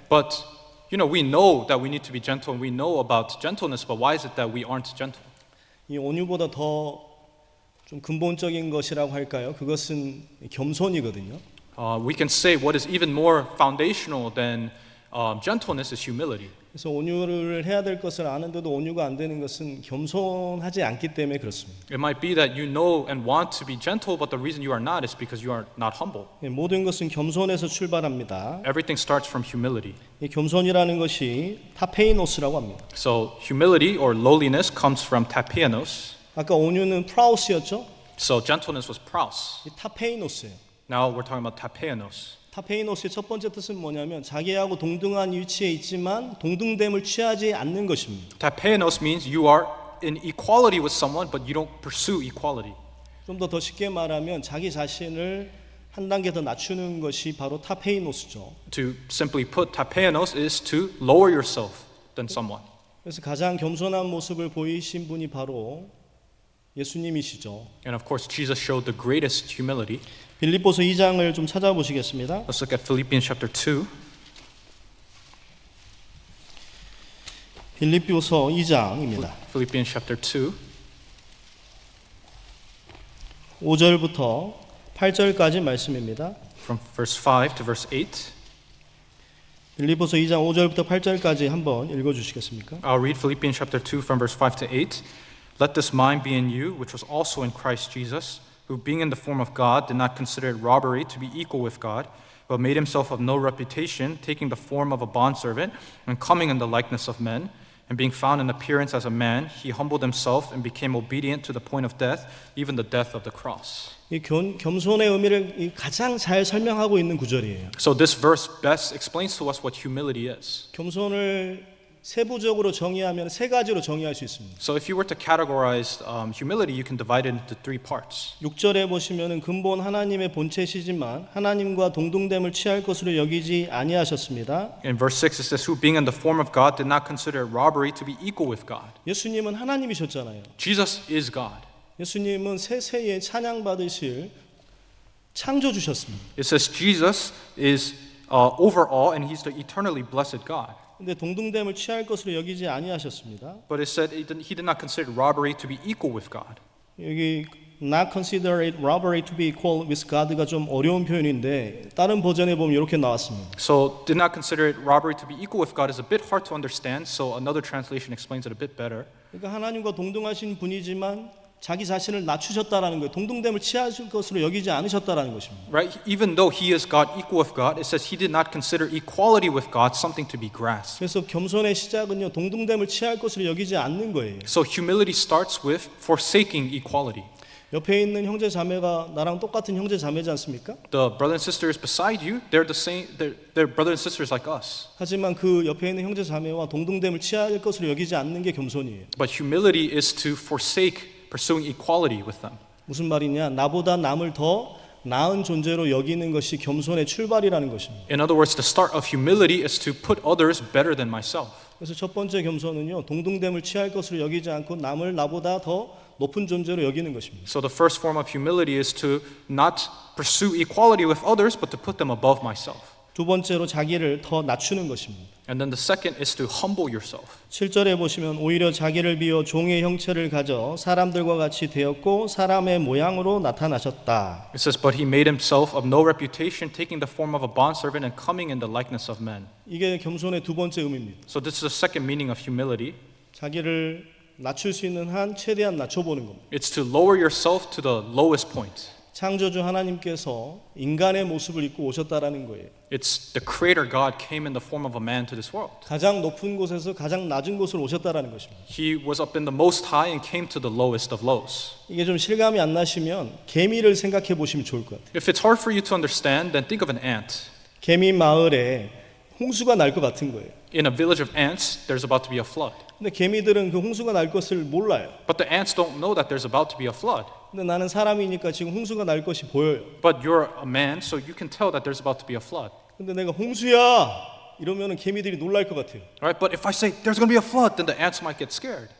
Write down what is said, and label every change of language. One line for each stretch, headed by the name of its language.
English: But we know that we need to be gentle and we know about gentleness, but why is it that we aren't gentle?
Korean: 이 온유보다 더 좀 근본적인 것이라고 할까요? 그것은 겸손이거든요.
English: We can say what is even more foundational than gentleness is humility.
Korean: 그래서 온유를 해야 될 것을 아는데도 온유가 안 되는 것은 겸손하지 않기 때문에 그렇습니다.
English: It might be that you know and want to be gentle, but the reason you are not is because you are not humble.
Korean: 모든 것은 겸손에서 출발합니다.
English: Everything starts from humility.
Korean: 이 겸손이라는 것이 타페이노스라고 합니다.
English: So humility or lowliness comes from tapeanos.
Korean: 아까 온유는 프라우스였죠?
English: So gentleness was praus.
Korean: 이 타페이노스예요.
English: Now we're talking about tapeinos.
Korean: 타페이노스의 첫 번째 뜻은 뭐냐면 자기하고 동등한 위치에 있지만 동등됨을 취하지 않는 것입니다.
English: Tapeinos means you are in equality with someone, but you don't pursue equality.
Korean: 좀 더 쉽게 말하면 자기 자신을 한 단계 더 낮추는 것이 바로 타페이노스죠.
English: To simply put, tapeinos is to lower yourself than someone.
Korean: 그래서 가장 겸손한 모습을 보이신 분이 바로 예수님이시죠.
English: And of course, Jesus showed the greatest humility.
Korean: 빌립보서 2장을 좀 찾아보시겠습니다.
English: Let's look at Philippians chapter 2.
Korean: 빌립보서 2장입니다.
English: Philippians chapter 2.
Korean: 5절부터 8절까지 말씀입니다.
English: From verse 5 to verse 8.
Korean: 빌립보서 2장 5절부터 8절까지 한번 읽어 주시겠습니까?
English: I'll read Philippians chapter 2 from verse 5 to 8. Let this mind be in you, which was also in Christ Jesus, who being in the form of God did not consider it robbery to be equal with God, but made himself of no reputation, taking the form of a bondservant, and coming in the likeness of men. And being found in appearance as a man, he humbled himself and became obedient to the point of death, even the death of the cross.
Korean: 이 겸손의 의미를 가장 잘 설명하고 있는 구절이에요.
English: So this verse best explains to us what humility is.
Korean: 겸손을 세부적으로 정의하면 세 가지로 정의할 수 있습니다.
English: So if you were to categorize humility, you can divide it into three parts.
Korean: 6절에 보시면은 근본 하나님의 본체시지만 하나님과 동등됨을 취할 것으로 여기지 아니하셨습니다.
English: In verse 6 it says, who being in the form of God did not consider it robbery to be equal with God.
Korean: 예수님은 하나님이셨잖아요.
English: Jesus is God.
Korean: 예수님은 세세에 찬양 받으실 창조주셨습니다.
English: It says Jesus is over all and he's the eternally blessed God.
Korean: 근데 동등됨을 취할 것으로 여기지 아니하셨습니다.
English: But it said he did not consider robbery to be equal with God.
Korean: 여기
English: not consider it robbery to be equal with God
Korean: 가 좀 어려운 표현인데 다른 버전에 보면 이렇게 나왔습니다.
English: So did not consider it robbery to be equal with God is a bit hard to understand. So another translation explains it a bit better.
Korean: 그러니까 하나님과 동등하신 분이지만 자기 자신을 낮추셨다라는 거예요. 동등됨을 취하실 것으로 여기지 않으셨다라는 것입니다.
English: Right? Even though he is God, equal with God, it says he did not consider equality with God something to be grasped.
Korean: 그래서 겸손의 시작은요. 동등됨을 취할 것으로 여기지 않는 거예요.
English: So humility starts with forsaking equality.
Korean: 옆에 있는 형제 자매가 나랑 똑같은 형제 자매지 않습니까?
English: The brothers and sisters beside you, they're the same. They're brothers and sisters like us.
Korean: 하지만 그 옆에 있는 형제 자매와 동등됨을 취할 것으로 여기지 않는 게 겸손이에요.
English: But humility is to forsake pursuing equality with them.
Korean: 무슨 말이냐? 나보다 남을 더 나은 존재로 여기는 것이 겸손의 출발이라는 것입니다.
English: In other words, the start of humility is to put others better than myself.
Korean: 그래서 첫 번째 겸손은요. 동등됨을 취할 것으로 여기지 않고 남을 나보다 더 높은 존재로 여기는 것입니다.
English: So the first form of humility is to not pursue equality with others, but to put them above myself.
Korean: 두 번째로 자기를 더 낮추는 것입니다.
English: And then the second is to humble yourself.
Korean: 7절에 보시면 오히려 자기를 비워 종의 형체를 가져 사람들과 같이 되었고 사람의 모양으로 나타나셨다.
English: It says, but he made himself of no reputation, taking the form of a bondservant and coming in the likeness of men.
Korean: 이게 겸손의 두 번째 의미입니다.
English: So this is the second meaning of humility.
Korean: 자기를 낮출 수 있는 한 최대한 낮춰보는 겁니다.
English: It's to lower yourself to the lowest point.
Korean: 창조주 하나님께서 인간의 모습을 입고 오셨다라는 거예요.
English: It's the creator God came in the form of a man to this world.
Korean: 가장 높은 곳에서 가장 낮은 곳으로 오셨다라는 것입니다.
English: He was up in the most high and came to the lowest of lows.
Korean: 이게 좀 실감이 안 나시면 개미를 생각해 보시면 좋을 것 같아요.
English: If it's hard for you to understand, then think of an ant.
Korean: 개미 마을에 홍수가 날 것 같은 거예요.
English: In a village of ants, there's about to be a flood.
Korean: 근데 개미들은 그 홍수가 날 것을 몰라요.
English: But the ants don't know that there's about to be a flood.
Korean: 근데 나는 사람이니까 지금 홍수가 날 것이 보여요.
English: But you're a man, so you can tell that there's about to be a flood.
Korean: 근데 내가 홍수야 이러면은 개미들이 놀랄 것 같아요.
English: Right? But if I say there's going to be a flood, then the ants might get scared.